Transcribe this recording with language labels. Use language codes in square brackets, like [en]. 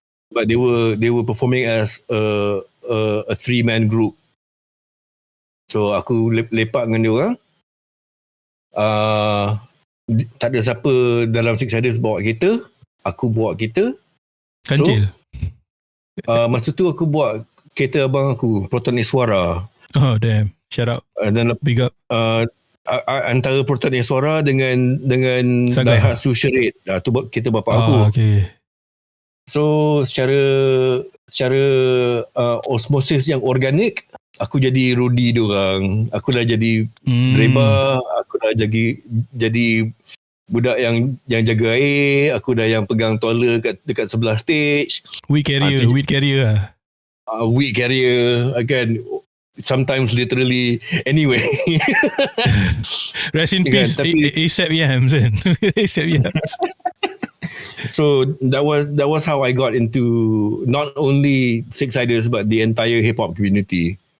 [en] But they were performing as a 3-man group. [ms] So aku lepak dengan dia orang. Tak ada siapa dalam Sicksiderz bawa kereta. Aku bawa kereta. Kancil. So, masa tu aku bawa kereta abang aku, Proton Suara. [en] Oh damn, shout out. [ms] Dan [en] big up. [ms] Antara Proton Suara dengan Daihatsu Charade. Tu kereta bapak aku. [en] Okay. [ms] So secara osmosis yang organik, aku jadi Rudy diorang. Aku dah jadi driver, aku dah jadi budak yang jaga air, aku dah yang pegang toiler dekat sebelah stage. [en] Weed carrier lah. Weed carrier again, sometimes literally. Anyway. Rest in peace, ASAP Yams kan. ASAP Yams. So that was how I got into not only Sicksiderz but the entire hip hop community.